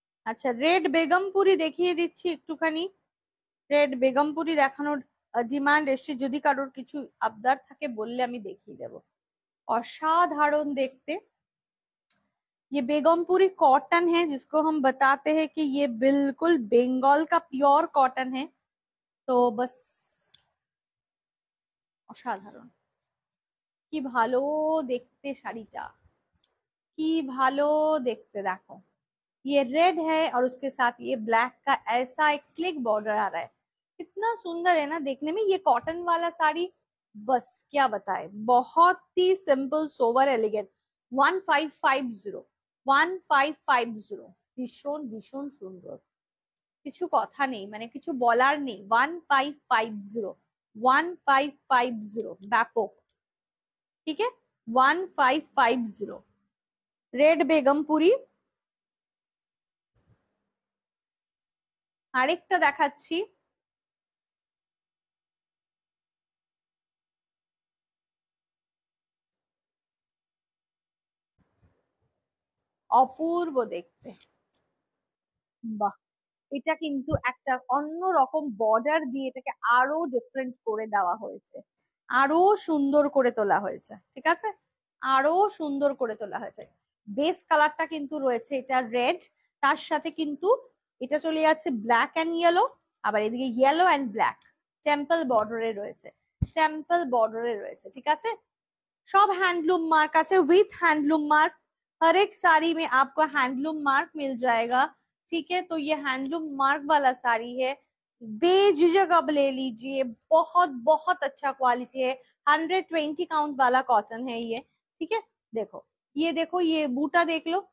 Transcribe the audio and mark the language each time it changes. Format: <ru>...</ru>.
<bn>আচ্ছা রেড বেগমপুরি দেখিয়ে দিচ্ছি একটুখানি। রেড বেগমপুরি দেখানোর ডিমান্ড এসছে, যদি কারোর কিছু আবদার থাকে বললে আমি দেখিয়ে দেবো। অসাধারণ দেখতে।</bn> <hi>ये बेगमपुरी कॉटन है, जिसको हम बताते हैं कि ये बिल्कुल बंगाल का प्योर कॉटन है। तो बस</hi> <bn>অসাধারণ, কি ভালো দেখতে শাড়িটা, কি ভালো দেখতে দেখো।</bn> <hi>ये रेड है और उसके साथ ये ब्लैक का ऐसा एक स्लिक बॉर्डर आ रहा है, कितना सुंदर है ना देखने में। ये कॉटन वाला साड़ी बस क्या बताए, बहुत ही सिंपल सोवर एलिगेंट।</hi> <bn>1550, 1550, ভীষণ ভীষণ সুন্দর, কিছু কথা নেই, মানে কিছু বলার নেই। 1550, 1550, ব্যাপক, ঠিক আছে। 1550 রেড বেগমপুরি। আরেকটা দেখাচ্ছি, অপূর্ব দেখতে, বাহ। এটা কিন্তু একটা অন্য রকম বর্ডার দিয়ে এটাকে আরো ডিফারেন্ট করে দেওয়া হয়েছে, আরো সুন্দর করে তোলা হয়েছে, ঠিক আছে, আরো সুন্দর করে তোলা হয়েছে। বেস কালারটা কিন্তু রয়েছে এটা রেড, তার সাথে কিন্তু এটা চলে যাচ্ছে ব্ল্যাক অ্যান্ড ইয়েলো, আবার এদিকে ইয়েলো অ্যান্ড ব্ল্যাক টেম্পল বর্ডারে রয়েছে, টেম্পল বর্ডারে রয়েছে, ঠিক আছে।</bn> <hi>सब हैंडलूम मार्क আছে विथ हैंडलूम मार्क। हर एक साड़ी में आपको हैंडलूम मार्क मिल जाएगा, ठीक है। तो ये हैंडलूम मार्क वाला साड़ी है, बेझिझक अब ले लीजिए, बहुत बहुत अच्छा क्वालिटी है। 120 काउंट वाला कॉटन है ये, ठीक है। देखो ये देखो, ये बूटा देख लो,</hi>